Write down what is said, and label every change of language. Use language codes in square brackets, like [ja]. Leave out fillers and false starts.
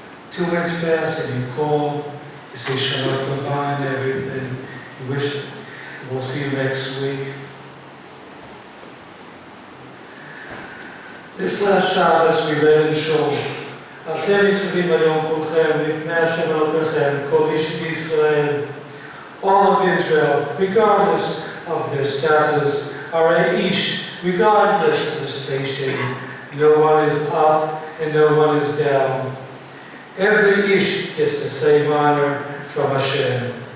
[en] 2 minutes pass and you call, you say Shana Tova and everything. You wish we'll see you next week. This last Shabbos we read in Shul. [he] אתם ניצבים היום כולכם לפני השם אלוקיכם, כל איש בישראל. [en] All of Israel, regardless of their status, are a ish, regardless of the station. No one is up and no one is down. Every ish gets the same honor from Hashem.